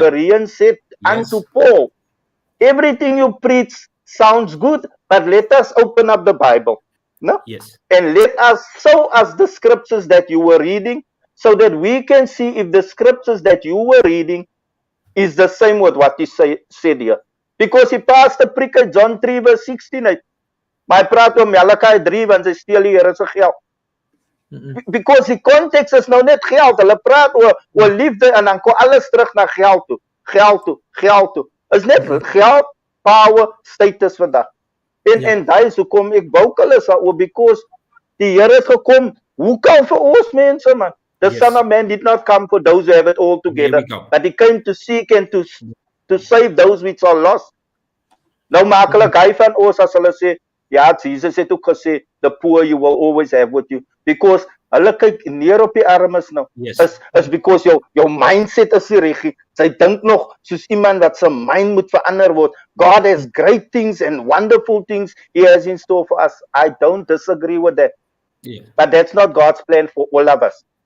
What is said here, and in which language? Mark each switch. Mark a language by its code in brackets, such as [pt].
[en] Bereans said unto Paul, everything you preach sounds good, but let us open up the Bible. No? Yes. And let us show us the scriptures that you were reading so that we can see if the scriptures that you were reading is the same with what he said here. Because he passed the [af] preek uit [en] John 3 verse 16 [af] uit. Maar hy praat oor Malachi 3 want hy steel die Here se geld. [en] Because [af] die context is nou net geld. Hulle praat oor liefde en dan kom alles terug na geld toe. Geld toe. Is net geld, power, status vandag. En daai is hoekom ek vocal is daaroor, [en] because [af] die Here het gekom, hoe kan vir ons mense man? [en] The Yes. Son of Man did not come for those who have it all together, There we go. but he came to seek and to save those which are lost. [af] Nou makkelijk hy van ons as hulle sê, ja, Jesus het ook gesê, [en] the poor you will always have with you, because [af] hulle kyk neer op die armes nou, [en] Yes. [af] is [en] because [af] jou mindset is nie reg nie. Sy dink nog soos iemand wat sy mind moet verander word. [en] God has great things and wonderful things he has in store for us. I don't disagree with that, Yeah. but that's not God's plan for all of us.